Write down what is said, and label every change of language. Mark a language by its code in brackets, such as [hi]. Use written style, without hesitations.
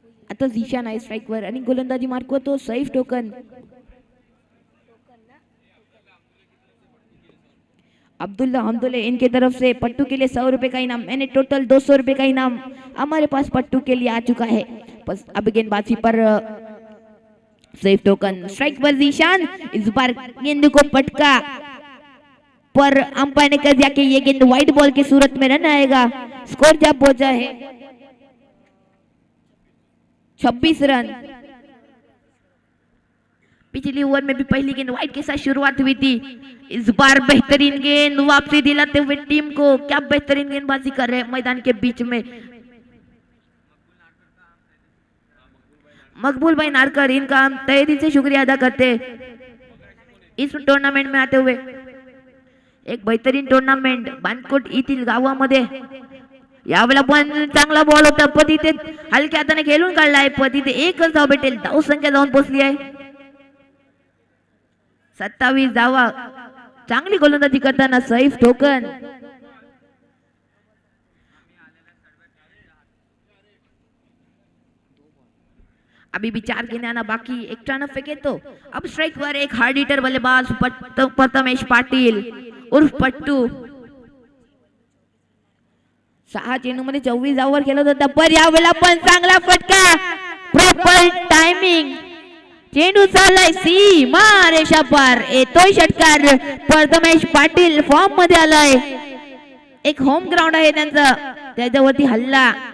[mr] आता झिशान आहे स्ट्राईकवर आणि गोलंदाजी मार्कवर तो सैफ टोकन. [hi] अब्दुल्ला हमदुल्ले इनके तरफ से पट्टू के लिए 100 रुपए का इनाम, मैंने टोटल 200 रुपए का इनाम हमारे पास पट्टू के लिए आ चुका है. बस अब गेंदबाजी पर सैफ टोकन. स्ट्राइक पर जीशान. इस बार गेंद को पटका पर अंपायर ने कह दिया कि ये गेंद व्हाइट बॉल की सूरत में रन आएगा. स्कोर जब पहुंचा है 26 रन. पिछली ओवर में भी पहली गेंद व्हाइट के साथ शुरुआत हुई थी. इस बार बेहतरीन गेंद वापसी दिलाते हुए टीम को. क्या बेहतरीन गेंदबाजी कर रहे हैं मैदान के बीच में. मकबूल भाई नारकर, इनका हम तहे दिल से शुक्रिया अदा करते इस टूर्नामेंट में आते हुए. [mr] एक बेहतरीन टूर्नामेंट बानकोट येथील गावामध्ये. यावेळेला पण चांगला बॉल होता पण तिथे हलक्या हाताने खेळून काढलाय पण तिथे एकच धाव भेटेल. धाव संख्या जाऊन पोहोचली आहे 27 धावा. चांगली गोलंदाजी करताना सैफ टोकन. [hi] अभी भी 4 गेंदें आना बाकी. एक टर्न फेंके तो अब स्ट्राइक पर एक हार्ड हिटर बल्लेबाज प्रथमेश पाटील उर्फ पट्टू. [mr] 6 चेंडूमध्ये 24 धावांवर खेळत होता पण यावेळेला पण चांगला फटका. Proper timing. चेंडू चाललाय सीमा रेषा पार. येतोय षटकार. प्रथमेश पाटील फॉर्म मध्ये आलाय. एक होम ग्राउंड आहे त्यांचा, त्याच्यावरती हल्ला.